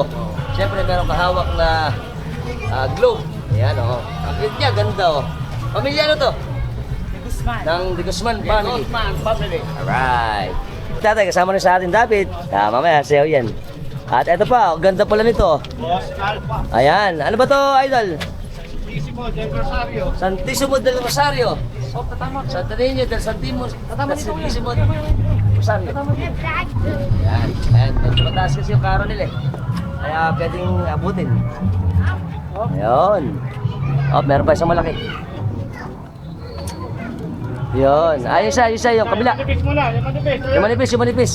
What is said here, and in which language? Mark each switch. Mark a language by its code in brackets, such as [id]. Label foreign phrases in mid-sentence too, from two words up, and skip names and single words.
[tl] Siyempre meron kahawak na globe. Ayan, oh. Ang cute niya, ganda, oh. Pamilya ano to? Ng De Guzman family. Alright. Tatay, kasama rin sa atin, David. Mamaya, sayo yan. At eto pa, ganda pala nito. Ayan, ano ba to, idol? Santissimo del Rosario. Santissimo del Rosario. Santo Niño del Santissimo del Rosario. Ayan, ayan. Mataas kasi yung karo nila eh. Kaya pwedeng abutin. Ayun. Oh, meron pa isang malaki. Yun. Ay, isa, yung kabila. Manipis muna, yung manipis. Yung manipis.